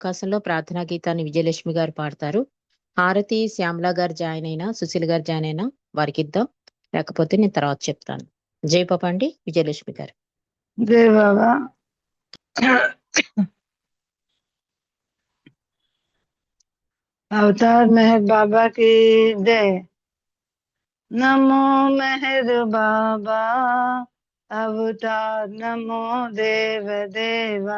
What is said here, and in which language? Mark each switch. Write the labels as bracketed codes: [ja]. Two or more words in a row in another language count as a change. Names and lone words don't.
[te] అవకాశంలో ప్రార్థనా గీతాన్ని విజయలక్ష్మి గారు పాడతారు. హారతి శ్యామల గారు జాయిన్ అయినా, సుశీల్ గారు జాయిన్ అయినా వారికి ఇద్దాం. లేకపోతే నేను తర్వాత చెప్తాను. జై పాప అండి, విజయలక్ష్మి గారు. జై బాబా. [hi] अवतार मेहर बाबा की जय। नमो मेहर बाबा अवतार, नमो देव देवा।